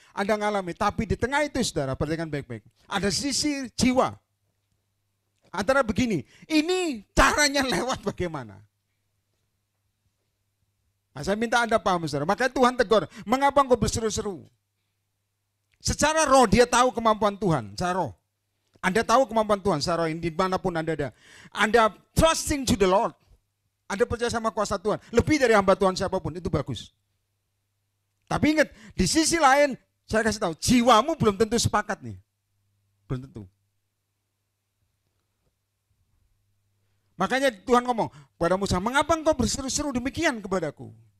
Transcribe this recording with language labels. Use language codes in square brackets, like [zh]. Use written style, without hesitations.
[id] Anda mengalami. Tapi di tengah itu saudara, perhatikan baik-baik. Ada sisi jiwa. Antara begini. Ini caranya lewat bagaimana. Nah, saya minta Anda paham saudara. Makanya Tuhan tegur. Mengapa engkau berseru-seru? Secara roh dia tahu kemampuan Tuhan. Secara roh. Anda tahu kemampuan Tuhan secara roh dimanapun Anda ada. Anda [en] trusting to the Lord. [id] Anda percaya sama kuasa Tuhan. Lebih dari hamba Tuhan siapapun, itu bagus. Tapi ingat, di sisi lain, saya kasih tahu, jiwamu belum tentu sepakat nih. Belum tentu. Makanya Tuhan ngomong kepada Musa, mengapa engkau berseru-seru demikian kepadaku?